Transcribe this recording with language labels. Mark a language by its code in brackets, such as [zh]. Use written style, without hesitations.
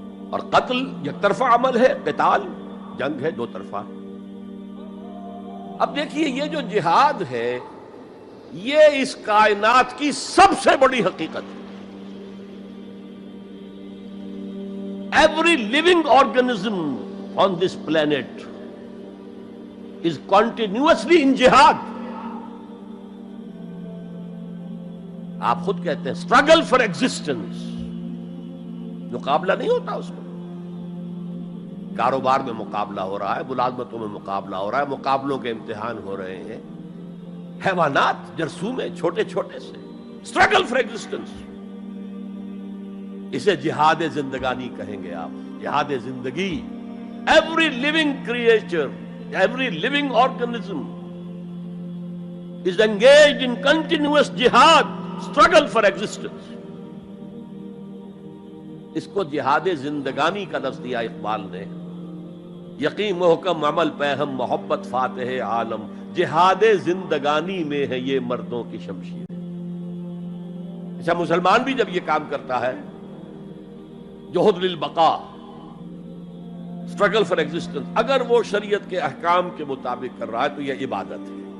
[ur] اور قتل یک طرفہ عمل ہے، قتال جنگ ہے، دو طرفہ. اب دیکھیے یہ جو جہاد ہے یہ اس کائنات کی سب سے بڑی حقیقت ہے. [en] Every living organism on this planet is continuously in jihad. [ur] آپ خود کہتے ہیں [en] struggle for existence، [ur] مقابلہ نہیں ہوتا اس میں. کاروبار میں مقابلہ ہو رہا ہے، ملازمتوں میں مقابلہ ہو رہا ہے، مقابلوں کے امتحان ہو رہے ہیں. حیوانات، جرثومے، چھوٹے چھوٹے سے [en] struggle for existence. [ur] اسے جہاد زندگانی کہیں گے آپ، جہاد زندگی. [en] Every living creature, every living organism is engaged in continuous jihad, struggle for existence. [ur] اس کو جہاد زندگانی کا لفظ دیا اقبال نے. یقین محکم عمل پہم محبت فاتح عالم، جہاد زندگانی میں ہے یہ مردوں کی شمشیر. اچھا مسلمان بھی جب یہ کام کرتا ہے، [ar] جوہد للبقاء، [en] struggle for existence, [ur] اگر وہ شریعت کے احکام کے مطابق کر رہا ہے تو یہ عبادت ہے.